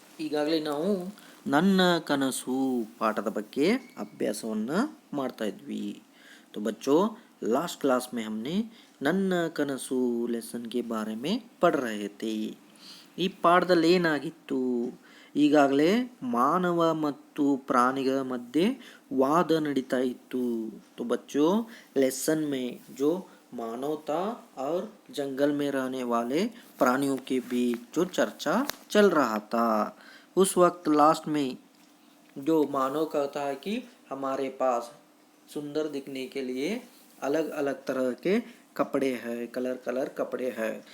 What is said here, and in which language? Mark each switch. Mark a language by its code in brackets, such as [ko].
[kn] ಈಗಾಗಲೇ ನಾವು ನನ್ನ ಕನಸು ಪಾಠದ ಬಗ್ಗೆ ಅಭ್ಯಾಸವನ್ನು ಮಾಡ್ತಾ ಇದ್ವಿ. [hi] तो बच्चों लास्ट क्लास में हमने ನನ್ನ ಕನಸು ಲೆಸನ್ के बारे में पढ़ रहे थे. [kn] ಈ ಪಾಠದಲ್ಲಿ ಏನಾಗಿತ್ತು, ಈಗಾಗಲೇ ಮಾನವ ಮತ್ತು ಪ್ರಾಣಿಗಳ ಮಧ್ಯೆ ವಾದ ನಡೀತಾ ಇತ್ತು. [hi] तो बच्चों लेसन में जो मानवता और जंगल में रहने वाले प्राणियों के बीच जो चर्चा चल रहा था, उस वक्त लास्ट में जो मानव कहता है कि हमारे पास सुंदर दिखने के लिए अलग अलग तरह के कपड़े हैं, कलर कलर कपड़े हैं.